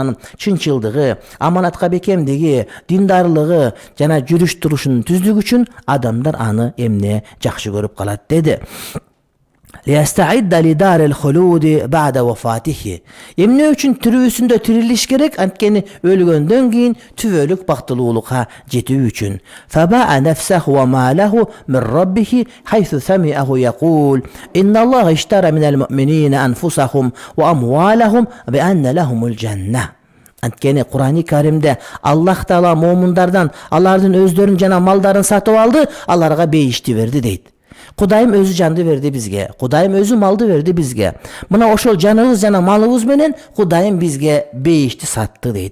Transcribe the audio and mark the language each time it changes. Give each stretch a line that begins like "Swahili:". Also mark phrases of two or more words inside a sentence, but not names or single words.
Kyrgyz: Анын чынчылдыгы, аманатка бекемдиги, диндарлыгы жана жүрүш турушунун түздүгү үчүн адамдар аны эмне жакшы көрүп калат деди.
Arabic: ليستعد لدار الخلود بعد وفاته.
Kyrgyz: Эмне үчүн тирүүсүндө тирилиш керек? Анткени өлгөндөн кийин түбөлүк бактылуулукка жетүү үчүн.
Arabic: فباع نفسه و ماله من ربه حيث سمعه يقول: "إن الله اشترى من المؤمنين أنفسهم و أموالهم ب أن لهم الجنة."
Kyrgyz: Анткени Кур'ани Каримде Аллах Таала момундардан алардын өздөрүн жана малдарын сатып алды, аларга бейишти берди дейт. Кудайым өзү жанды берди бизге. Кудайым өзү малды берди бизге. Мына ошол жаныбыз жана малыбыз менен Кудайым бизге бейишти сатты дейт.